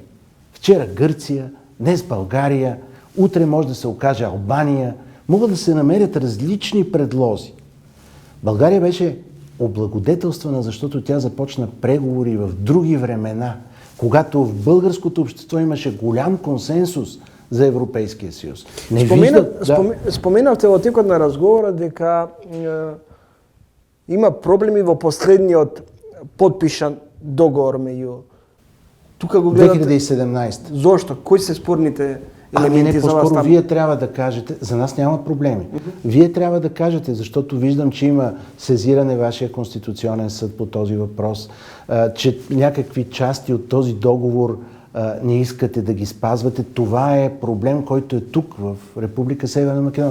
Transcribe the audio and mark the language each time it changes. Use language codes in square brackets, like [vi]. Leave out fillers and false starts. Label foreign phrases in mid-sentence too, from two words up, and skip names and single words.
[bg] Вчера Гърция, днес България, утре може да се окаже Албания. Могат да се намерят различни предлози. България беше облагодетелствана, защото тя започна преговори в други времена, когато в българското общество имаше голям консенсус за Европейския съюз. [mk] Споменавте во текот на разговора дека има проблеми во последниот подпишан договор меѓу тука го гледате 2017. Зошто? Кои се спорните елементи за вас [bg] по-скоро там? вие трябва да кажете, за нас няма проблеми. Вие трябва да кажете, защото виждам, че има сезиране вашия Конституционен съд по този въпрос, че някакви части от този договор не искате да ги спазвате. Това е проблем, който е тук, в Република Северна Македония.